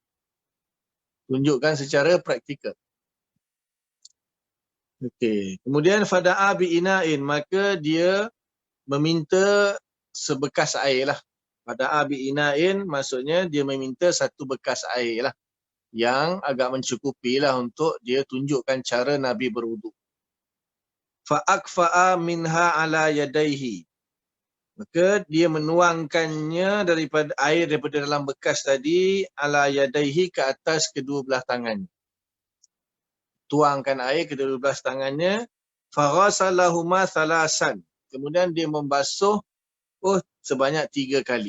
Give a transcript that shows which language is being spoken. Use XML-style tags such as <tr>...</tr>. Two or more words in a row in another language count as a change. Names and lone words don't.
<ms>Okey. Kemudian</ms> <ar>فدعا بإناء,</ar> <ms>maka dia meminta sebekas air lah.</ms> <ar>فدعا بإناء</ar> <ms>maksudnya dia meminta satu bekas air lah, yang agak mencukupi lah untuk dia tunjukkan cara Nabi berwuduk.</ms> <ar>فأكفأ منها على يديه,</ar> <ms>maka dia menuangkannya daripada air daripada dalam bekas tadi</ms> <ar>على يديه</ar> <ms>ke atas kedua belah tangannya. Tuangkan air ke kedua belah tangannya.</ms> <ar>فغسلهما ثلاثا,</ar> <ms>kemudian dia membasuh sebanyak 3 kali.</ms>